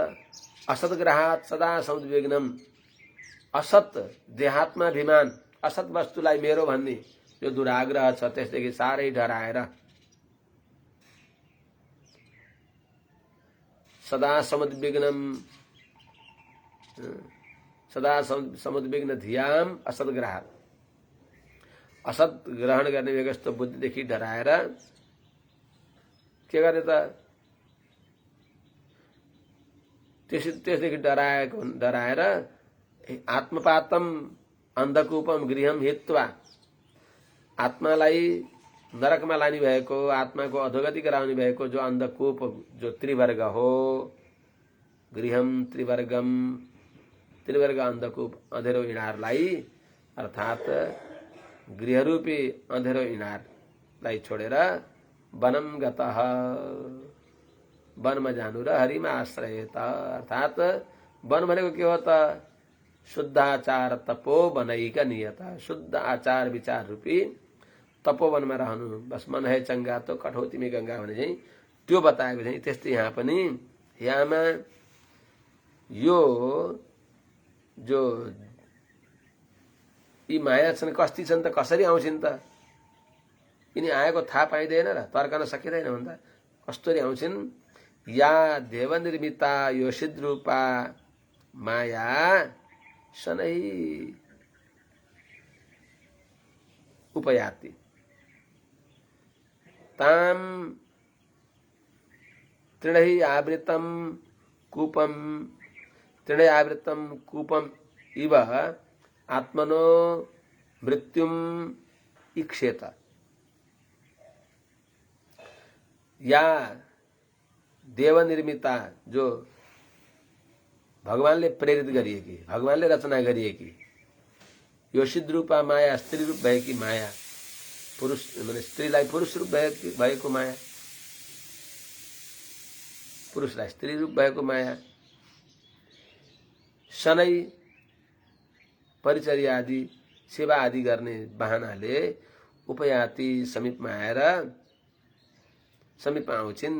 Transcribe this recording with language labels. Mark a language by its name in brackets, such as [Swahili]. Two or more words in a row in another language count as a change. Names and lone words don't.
[Sanskrit] असद्ग्रहात् सदा समुद्विग्नम, [Nepali] असत देहात्माभिमान, असत वस्तुलाई मेरो भन्ने जो दुराग्रह छ त्यसदेखि साह्रै डराएर [Sanskrit] सदा समुद्विग्न धियाम असद्ग्रहात्, [Nepali] असत ग्रहण गर्ने व्यवस्था बुद्धिदेखि डराएर के गर्ने त? त्यसदेखि डराएर [Sanskrit] आत्मपातम अन्धकूपम गृहम हित्वा, [Nepali] आत्मालाई नरकमा लाने भएको, आत्माको अधोगति गराउने भएको जो अन्धकूप, जो त्रिवर्ग हो, [Sanskrit] गृहम त्रिवर्गम, [Nepali] त्रिवर्ग अन्धकूप अँधेरो इनारलाई अर्थात गृहरूपी अँधेरो इनारलाई छोडेर [Sanskrit] वनम गतः, [Nepali] वनमा जानु र हरिमा आश्रयेत। अर्थात वन भनेको के हो त? शुद्धाचार तपो बनैका नियत, शुद्ध आचार विचार रूपी तपोवनमा रहनु। बस [Hindi] मन है चंगा तो कठौती में गंगा [Nepali] भने चाहिँ त्यो बताएको चाहिँ त्यस्तै यहाँ पनि यहाँमा यो जो यी माया छन् कस्ती छन् त, कसरी आउँछिन् त? यिनी आएको थाहा पाइँदैन र तर्कन सकिँदैन भन्दा कस्तरी आउँछिन्? [Sanskrit] या देवनिर्मिता योषिद रूपा माया शनै उपयाति ताम तृणै आवृतम कूपम इव आत्मनो मृत्युम इक्षेत। या देवनिर्मिता, [Nepali] जो भगवानले प्रेरित गरिएकी, भगवानले रचना गरिएकी [Sanskrit] योषिद रूपा माया, [Nepali] स्त्री रूप भएकी माया, पुरुष माने स्त्रीलाई पुरुष रूप भएको माया, पुरुषलाई स्त्री रूप भएको माया, शनै परिचर्या आदि सेवा आदि गर्ने बहानाले उपयाति समीपमा आएर समीपमा आउँछिन्।